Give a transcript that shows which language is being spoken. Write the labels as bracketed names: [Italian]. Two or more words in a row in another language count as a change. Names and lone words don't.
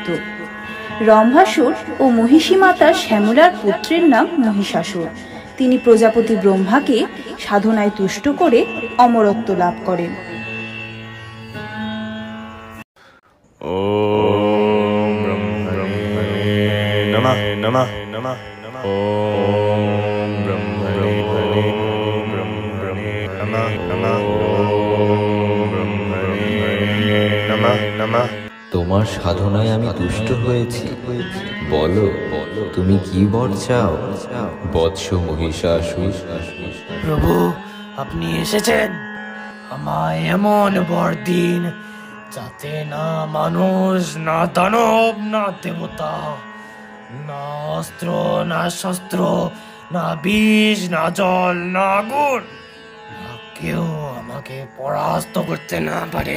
[Bangla] রম্ভাসুর ও মহিষী মাতা শ্যামলার পুত্রের নাম মহিষাসুর। তিনি প্রজাপতি ব্রহ্মাকে সাধনায় তুষ্ট করে অমরত্ব লাভ করেন। [Sanskrit] ওম ব্রহ্মণে নমঃ নমঃ নমঃ নমঃ ওম ব্রহ্মণে নমঃ নমঃ ওম ব্রহ্মণে নমঃ নমঃ। [Bangla] তোমার সাধনায় আমি তুষ্ট হয়েছি। বলো তুমি কি বর চাও বৎস মহিষাসুর? প্রভু, আপনি এসেছেন। আমায় এমন বর দিন যাতে না মানুষ, না দানব, না দেবতা, না অস্ত্র, না শস্ত্র, না বিষ, না জল, না আগুন, না কেউ আমাকে পরাস্ত করতে না পারে।